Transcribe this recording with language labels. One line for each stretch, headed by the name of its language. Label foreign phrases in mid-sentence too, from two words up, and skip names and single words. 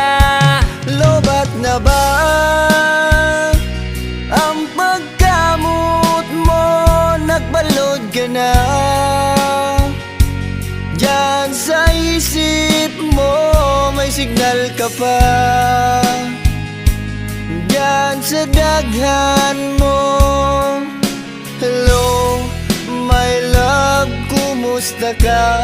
Bikol: Lobat na ba ang pagkamot mo? Nagbalod ka na diyan sa isip mo, may signal ka pa diyan sa daghan mo.
English: Hello, my love,
Bikol: kumusta ka?